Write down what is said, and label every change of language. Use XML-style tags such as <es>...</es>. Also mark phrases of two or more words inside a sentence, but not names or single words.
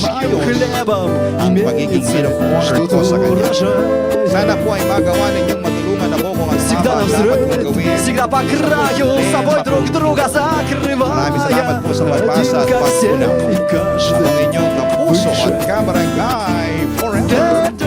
<ru>Божьим</ru> <tl>maayos</tl> <ru>хлебом.</ru> <tl>ang pagiging</tl> <en>maid of honor</en> <ru>Что-то</ru> <tl>ko sa kanya.</tl> <ru>урожай.</ru> <tl>Sana po ay magawa ninyong matulungan ako kung ano</tl> <ru>Всегда</ru> <tl>ang</tl> <ru>на</ru> <tl>dapat</tl> <ru>взрыв,</ru> <tl>kong gawin.</tl> <ru>всегда по краю, собой друг друга закрывая.</ru> <tl>Maraming salamat po sa pagbasa</tl> <ru>Один</ru> <tl>at</tl> <ru>ко всем</ru> <tl>pagtulong.</tl> <ru>и каждый</ru> <tl>Ang inyong kapuso at kabarangay forever.</tl>